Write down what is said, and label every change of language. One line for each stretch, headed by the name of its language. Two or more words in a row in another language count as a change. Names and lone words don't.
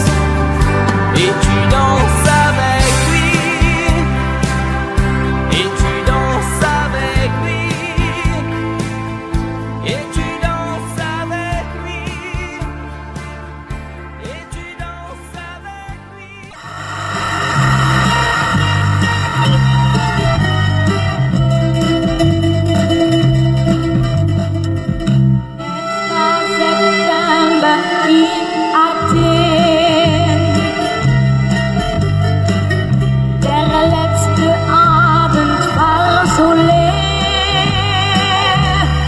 French: Et tu danses avec lui, et tu danses avec lui, et tu danses avec lui, et tu danses avec lui.
German: September in Athen. Der letzte Abend war so leer.